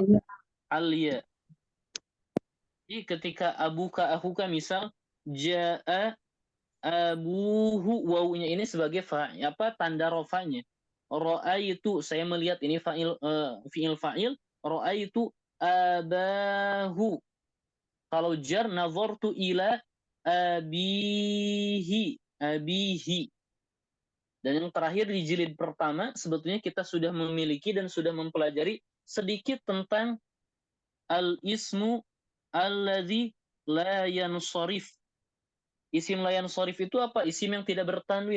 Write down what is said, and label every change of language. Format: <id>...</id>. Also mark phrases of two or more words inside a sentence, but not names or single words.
<ar>al-ya.</ar> <id>Jadi ketika abuka, akuka, misal</id> <ar>ja'a abuhu,</ar> <id>wawunya ini sebagai tanda rafanya. Ra'aitu, saya melihat, ini</id> <ar>fi'il fa'il. Ra'aitu abahu.</ar> <id>Kalau jar,</id> <ar>nazartu ila abihi.</ar> <id>Dan yang terakhir di jilid pertama, sebetulnya kita sudah memiliki dan sudah mempelajari sedikit tentang</id> <ar>al-ismu alladzi la yansharif. Isim la yansharif</ar> <id>itu apa? Isim yang tidak bertanwin.</id>